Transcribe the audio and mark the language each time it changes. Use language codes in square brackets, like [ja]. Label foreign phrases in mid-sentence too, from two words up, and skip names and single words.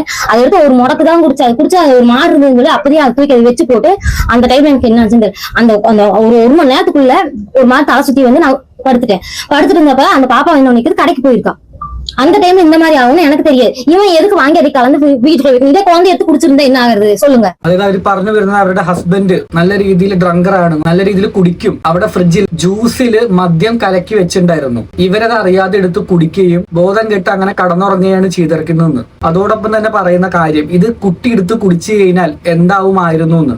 [ta] அதை எடுத்து ஒரு முடக்கு தான் குடிச்சு, அது குடிச்சு அது ஒரு மாடு இருந்தது, அப்படியே அது தூக்கி அதை வச்சு போட்டு அந்த டைம்ல எனக்கு என்ன ஆச்சுன்னு அந்த ஒரு மணி நேரத்துக்குள்ள ஒரு மாதிரி தலை சுத்தி வந்து நான் படுத்துட்டு இருந்தப்ப அந்த பாப்பா என்ன நினைக்கிறது, கடைக்கு போயிருக்கான். அந்த டைம்ல இந்த மாதிரி ஆகும்னு எனக்கு தெரியாது. இவன் எதுக்கு வாங்கி அதை கலந்து வீட்டுக்குள்ள இதே குழந்தை [ml] എടുത്ത് കുടിച്ചിരുന്ന [ta] என்ன ആകുന്നത് சொல்லுங்க. [ml] അതായത് അവർ പറഞ്ഞു വരുന്നത് അവരുടെ ഹസ്ബൻഡ് നല്ല രീതിയിൽ ഡ്രങ്കറാണ്, നല്ല രീതിയിൽ കുടിക്കും. അവിടെ ഫ്രിഡ്ജിൽ ജ്യൂസില് മദ്യം കലക്കി വെച്ചിട്ടുണ്ടായിരുന്നു. ഇവരത് അറിയാതെ എടുത്ത് കുടിക്കുകയും ബോധം കെട്ട് അങ്ങനെ കടന്നുറങ്ങുകയാണ് ചെയ്തിരിക്കുന്നതെന്ന്. അതോടൊപ്പം തന്നെ പറയുന്ന കാര്യം, ഇത് കുട്ടി എടുത്ത് കുടിച്ചു കഴിഞ്ഞാൽ എന്താവുമായിരുന്നു എന്ന്.